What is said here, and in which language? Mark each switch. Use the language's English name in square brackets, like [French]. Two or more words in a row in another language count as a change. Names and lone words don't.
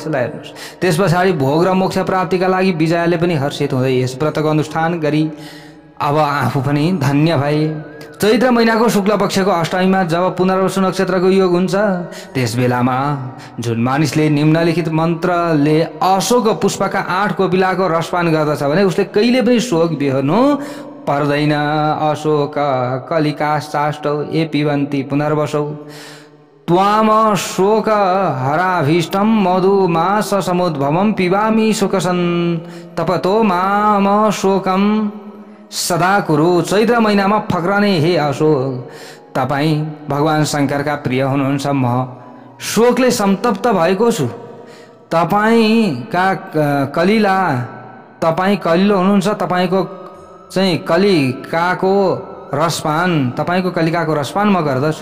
[Nepali] ल हेर्नुहोस्, त्यस पछाडि भोग र मोक्ष प्राप्तिका लागि विजयाले पनि हर्षित हुँदै यस व्रतको अनुष्ठान गरी अब आफू पनि धन्य भए। चैत्र महिनाको शुक्ल पक्षको अष्टमीमा जब पुनर्वसु नक्षत्रको योग हुन्छ त्यस बेलामा जुन मानिसले निम्नलिखित मन्त्रले अशोक पुष्पका 8 कोपिलाको रसपान गर्दछ भने उसले कहिले पनि शोक बिहोर्नु पर्दैन। [Sanskrit] अशोक कलिकाश्चाष्टौ ए पिबन्ति पुनर्वसौ त्वाम शोक हराभीष्टम मधुमास समुद्भवम पिबामि शोकसन तपतो माम शोकम सदा कुरु। [Nepali] चैत्र महिनामा फक्रने हे अशोक, तपाईँ भगवान शङ्करका प्रिय हुनुहुन्छ। म शोकले संतप्त भएको छु। तपाईँ कलिलो हुनुहुन्छ। तपाईँको चाहिँ कलिकाको रसपान म गर्दछु।